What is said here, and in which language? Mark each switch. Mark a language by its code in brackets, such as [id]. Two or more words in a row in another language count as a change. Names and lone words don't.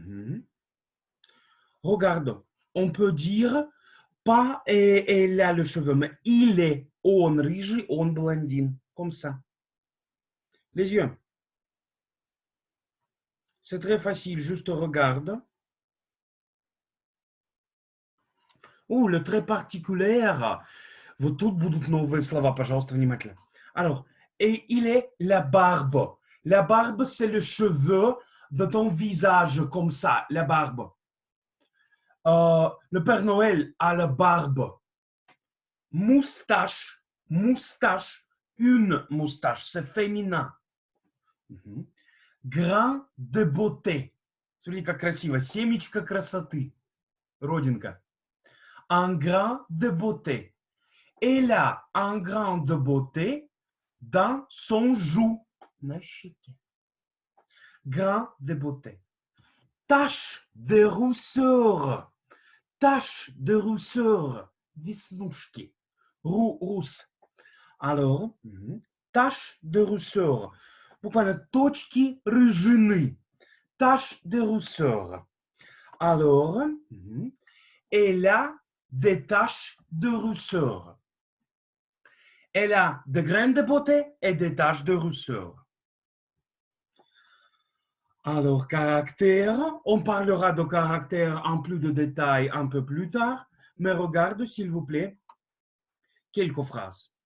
[fr] Regarde, on peut dire pas et elle a le cheveu, mais il est on régis, on blondine, comme ça. Les yeux. C'est très facile, juste regarde. Le trait particulier. [ru] Вот тут будут новые слова, пожалуйста, внимательно. [fr] Alors, et il est la barbe. La barbe, c'est le cheveu de ton visage, comme ça, la barbe. Le Père Noël a la barbe. Moustache, moustache, une moustache, c'est féminin. Grain de beauté. [ru] Смотри, как красиво. Семечко красоты. Родинка. [fr] Un grain de beauté. Elle a un grain de beauté dans son joue. [ru] На щеке. [fr] Grain de beauté. Tache de rousseur. Tache de rousseur. Веснушки. Rousse. Alors, tache de rousseur. [ru] Буквально точки рыжины. [fr] Tache de rousseur. Alors, elle a des taches de rousseur. Elle a de grains de beauté et des taches de rousseur. Alors, caractère, on parlera de caractère en plus de détails un peu plus tard, mais regarde, s'il vous plaît, quelques phrases.